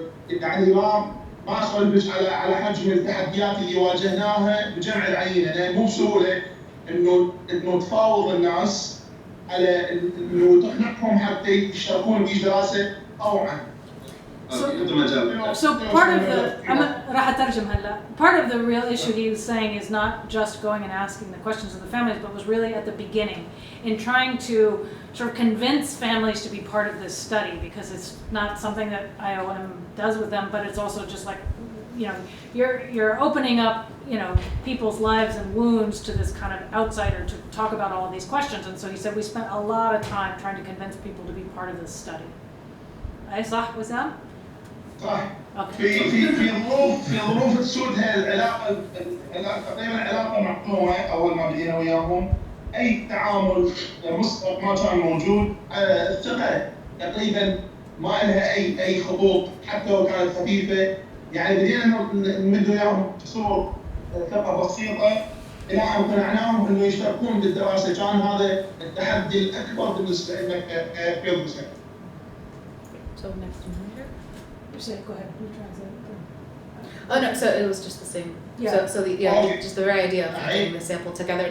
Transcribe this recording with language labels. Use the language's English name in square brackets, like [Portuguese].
[Arabic] يعني ما اسولفش على حجم التحديات اللي واجهناها بجمع العينه، لان مو بسهوله انه تفاوض الناس على انه تقنعهم حتى يشتركون بدراسه طوعا. [English] So part of the [Arabic] راح أترجم هلا. [English] Part of the real issue he was saying is not just going and asking the questions of the families, but was really at the beginning in trying to sort of convince families to be part of this study, because it's not something that IOM does with them, but it's also just like, you know, you're opening up, you know, people's lives and wounds to this kind of outsider to talk about all of these questions. And so he said we spent a lot of time trying to convince people to be part of this study. [Arabic] أي صح وسام؟ صح. في ظروف تسود هاي العلاقه تقريبا علاقه مقطوعه اول ما بدينا وياهم، اي تعامل مسبق ما كان موجود، الثقه تقريبا ما لها اي خطوط حتى لو كانت خفيفه، يعني بدينا نمد وياهم بصور ثقه بسيطه الى ان قنعناهم انه يشتركون بالدراسه. كان هذا التحدي الاكبر بالنسبه لنا كفيلد ريسيرش. [English] So next one here. You say, go ahead, you translate. Oh no, so it was just the same. Yeah. So just the very idea of putting the sample together.